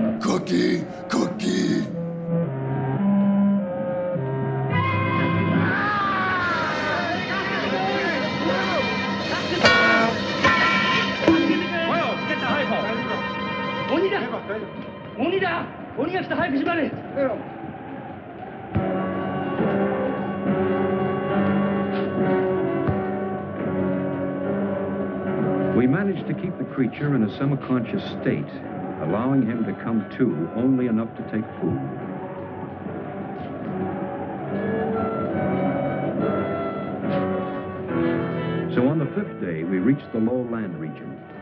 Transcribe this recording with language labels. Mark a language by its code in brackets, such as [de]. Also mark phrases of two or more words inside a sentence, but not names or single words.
[en] Cookie, cookie. Well, get the hypo. [ja] 鬼だ!鬼だ!鬼が来た、早く縛れ! [en] We managed to keep the creature in a semi-conscious state, allowing him to come to only enough to take food. So on the 5th day, we reached the low land region.